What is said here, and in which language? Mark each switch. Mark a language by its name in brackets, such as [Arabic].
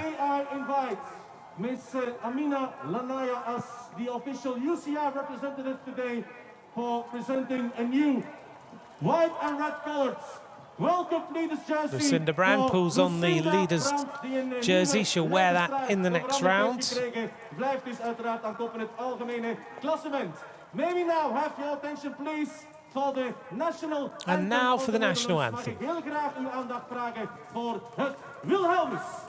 [English] And may I invite Miss Amina Lanaya as the official UCI representative today for presenting a new white and red colored World Cup leaders jersey. Lucinda Brand pulls on the leaders jersey. She'll wear that in the next round. [Dutch] Blijft dus uiteraard aan kop in het algemene klassement. [English] May we now have your attention please for the national anthem. And now for the national anthem. [Dutch] Mag ik heel graag uw aandacht vragen voor het Wilhelmus.